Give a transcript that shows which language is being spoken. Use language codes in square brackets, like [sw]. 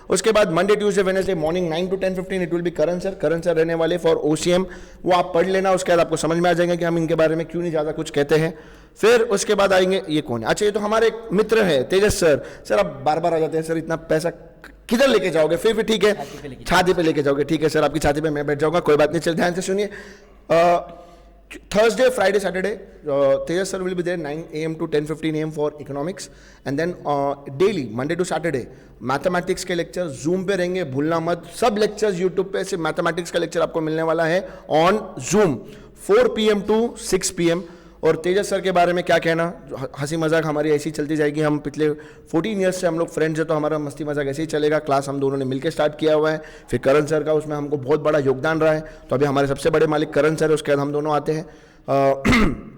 [hi] उसके बाद Monday Tuesday Wednesday morning 9 to 10:15 [en] it will be [hi] Karan sir रहने वाले फॉर OCM, वो आप पढ़ लेना, उसके बाद आपको समझ में आ जाएगा कि हम इनके बारे में क्यों नहीं ज़्यादा कुछ कहते हैं। फिर उसके बाद आएंगे, ये कौन है, अच्छा ये तो हमारे एक मित्र है तेजस सर आप बार बार आ जाते हैं सर, इतना पैसा किधर लेके जाओगे, फिर भी ठीक है छाती पे लेके जाओगे, ठीक है सर आपकी छाती पे मैं बैठ जाऊंगा, कोई बात नहीं, चल ध्यान से सुनिए। [en] Thursday, Friday, Saturday, Tejas sir will be there 9 AM to 10:15 AM for economics, and then daily Monday to Saturday [hi] mathematics के लेक्चर जूम पे रहेंगे, भूलना मत। सब लेक्चर्स यूट्यूब पे सिर्फ मैथमेटिक्स का लेक्चर आपको मिलने वाला है on zoom 4 PM to 6 PM। और तेजस सर के बारे में क्या कहना, हंसी मजाक हमारी ऐसी चलती जाएगी, हम पिछले 14 ईयर्स से हम लोग फ्रेंड्स हैं, तो हमारा मस्ती मजाक ऐसे ही चलेगा। क्लास हम दोनों ने मिलकर स्टार्ट किया हुआ है, फिर करण सर का उसमें हमको बहुत बड़ा योगदान रहा है, तो अभी हमारे सबसे बड़े मालिक करण सर है, उसके बाद हम दोनों आते हैं।